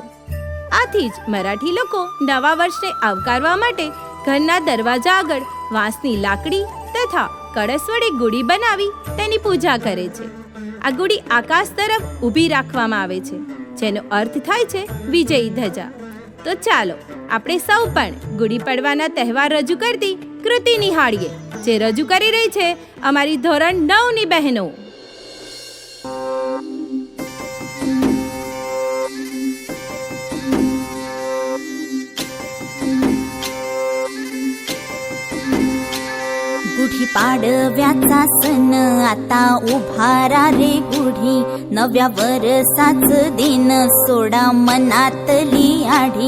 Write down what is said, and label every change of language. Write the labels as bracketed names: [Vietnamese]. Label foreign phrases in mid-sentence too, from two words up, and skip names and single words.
[Gujarati] આથી જ મરાઠી લોકો નવા વર્ષને આવકારવા માટે ઘરના દરવાજા આગળ વાંસની લાકડી તથા કળશ વડે ગુડી બનાવી તેની પૂજા કરે છે. આ ગુડી આકાશ તરફ ઊભી રાખવામાં આવે છે, જેનો અર્થ થાય છે વિજયી ધજા. તો ચાલો આપણે સૌ પણ ગુડી પડવાના તહેવાર રજૂ કરતી કૃતિ નિહાળીએ, જે રજૂ કરી રહી છે અમારી ધોરણ 9ની બહેનો. [Marathi] गुढी पाडव्याचा सण आता उभारा रे गुढी, नव्या वरसाच दिन सोडा मनातली आढी.